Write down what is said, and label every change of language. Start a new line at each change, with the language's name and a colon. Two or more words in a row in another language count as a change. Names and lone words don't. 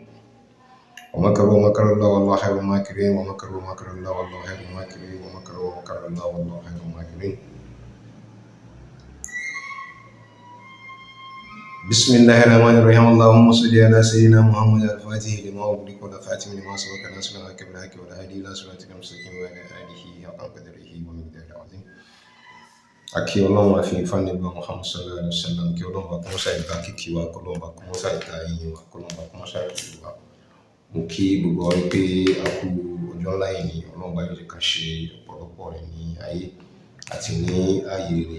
Arabic: ومكروا مكر الله والله خير الماكرين، ومكروا مكر الله والله خير الماكرين، ومكروا مكر الله والله خير الماكرين. بسم الله الرحمن الرحيم. اللهم صل على سيدنا محمد الفاتح لما أغلق والخاتم لما سبق ناصر الحق بالحق والهادي إلى صراطك المستقيم وعلى آله حق قدره ومقداره العظيم.
Yoruba: Akí Ọlọ́run àfi ìfánilọ́ Muhammad
Arabic: صلى الله عليه وسلم,
Yoruba: kí Ọlọ́run bá kó mọ́sá ìta kíkí wa, kí Ọlọ́run bá kó mọ́sá ìta yìnyín wa, kí Ọlọ́run bá kó mọ́sá ìtìlú wa. Mo kí gbogbo wa pé a kú ọjọ́ ńlá yìí ni Ọlọ́run bá yóò ká ṣe ọ̀pọ̀lọpọ̀ rẹ̀ ní ayé àti ní ayé rẹ̀.